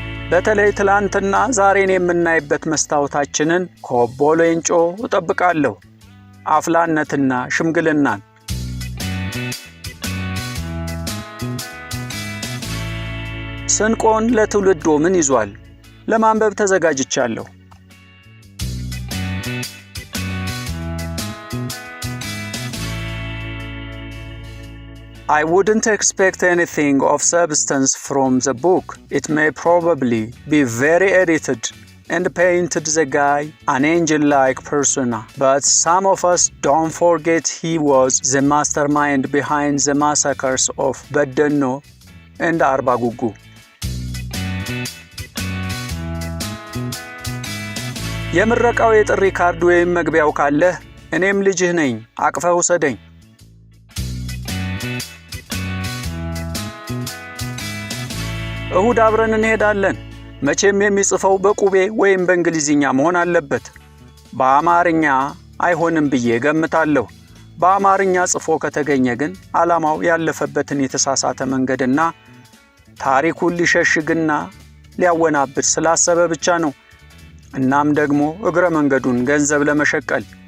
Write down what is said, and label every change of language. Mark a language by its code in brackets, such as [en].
[am] በተለይ ትላንትና ዛሬን የምናይበት መስታወታችንን ከኦቦ ሌንጮ እጠብቃለሁ። አፍላነትና ሽምግልናን። ስንቆን ለትውልዶ ምን ይዟል? ለማንበብ ተዘጋጅቻለሁ። [en] I wouldn't expect anything of substance from the book. It may probably be very edited and painted the guy an angel-like persona. But some of us don't forget he was the mastermind behind the massacres of Beddenno and Arba Gugu. [am] የምረቃው የጥሪ ካርድ ወይም መግቢያው ካለህ እኔም ልጅህ ነኝ አቅፈህ ውሰደኝ። እሁድ አብረን እንሄዳለን። መቼም የሚጽፈው በቁቤ ወይም በእንግሊዝኛ መሆን አለበት። በአማርኛ አይሆንም ብዬ ገምታለሁ። በአማርኛ ጽፎ ከተገኘ ግን ዓላማው ያለፈበትን የተሳሳተ መንገድና ታሪኩን ሊሸሽግና ሊያወናብድ ስላሰበ ብቻ ነው። እናም ደግሞ እግረ መንገዱን ገንዘብ ለመሸቀል